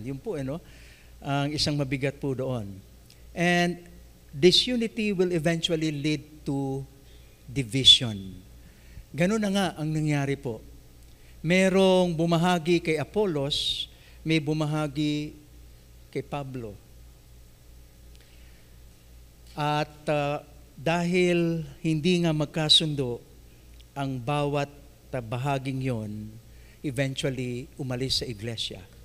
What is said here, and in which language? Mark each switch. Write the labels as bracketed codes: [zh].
[tl] Yun po, ang isang mabigat po doon. [en] And disunity will eventually lead to division. [tl] Ganun na nga ang nangyari po. Merong bumahagi kay Apollos, may bumahagi kay Pablo. At dahil hindi nga magkasundo ang bawat bahaging yon, eventually umalis sa iglesia.